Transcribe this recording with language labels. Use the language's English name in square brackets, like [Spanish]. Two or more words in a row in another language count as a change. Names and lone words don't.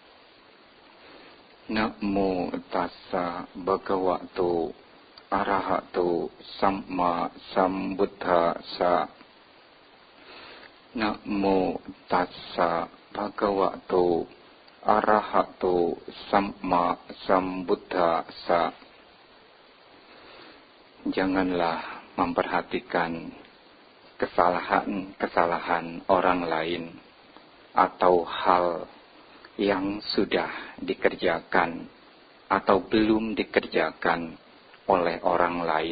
[Pali] Namo tassa bhagavato arahato samma sambuddhassa. Namo tassa bhagavato arahato samma sambuddhassa. [Indonesian] Janganlah memperhatikan kesalahan-kesalahan orang lain atau hal yang sudah dikerjakan atau belum dikerjakan oleh orang lain.